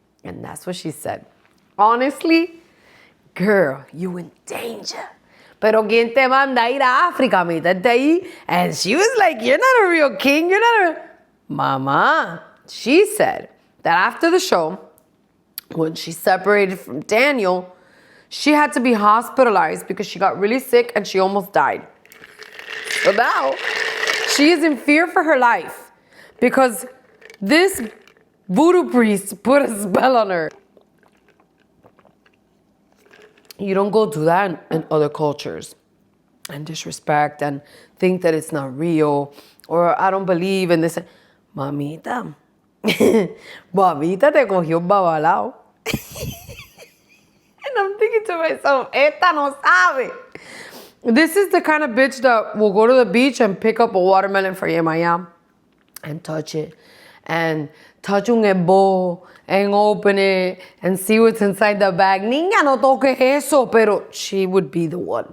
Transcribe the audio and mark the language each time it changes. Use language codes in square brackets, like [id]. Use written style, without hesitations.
[en] And that's what she said. Honestly, girl, you in danger. [es] Pero ¿quién te manda a ir a África? Métete ahí. [en] And she was like, you're not a real king. You're not a... Mama, she said that after the show, when she separated from Daniel, she had to be hospitalized because she got really sick and she almost died. So now, she is in fear for her life because this voodoo priest put a spell on her. You don't go do that in other cultures. and disrespect and think that it's not real, or I don't believe in this. [es] Mamita, mamita te cogió un babalao. [en] And I'm thinking to myself, esta no sabe. This is the kind of bitch that will go to the beach and pick up a watermelon for Yemaya and touch it. And touch un ebo and open it and see what's inside the bag. [es] Niña, no toques eso. Pero she would be the one.